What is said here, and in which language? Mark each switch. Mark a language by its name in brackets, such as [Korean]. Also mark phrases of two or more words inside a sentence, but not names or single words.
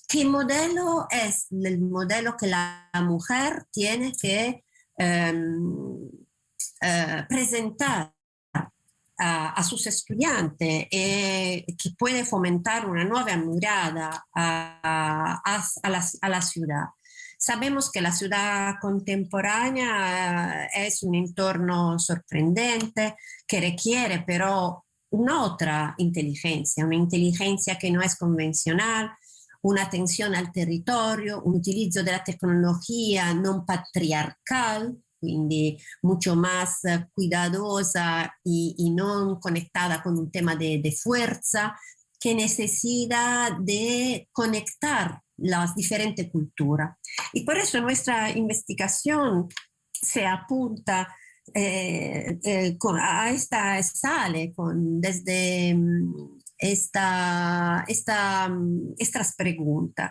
[Spanish] ¿Qué modelo es el modelo que la mujer tiene que presentar a sus estudiantes que puede fomentar una nueva mirada a la ciudad? Sabemos que la ciudad contemporánea es un entorno sorprendente que requiere pero una otra inteligencia, una inteligencia que no es convencional, una atención al territorio, [Italian] un utilizzo della tecnologia non [Spanish] patriarcal, quindi mucho más cuidadosa y no conectada con un tema de fuerza, que necesita de conectar las diferentes culturas. Y por eso nuestra investigación se apunta a esta sale desde estas preguntas.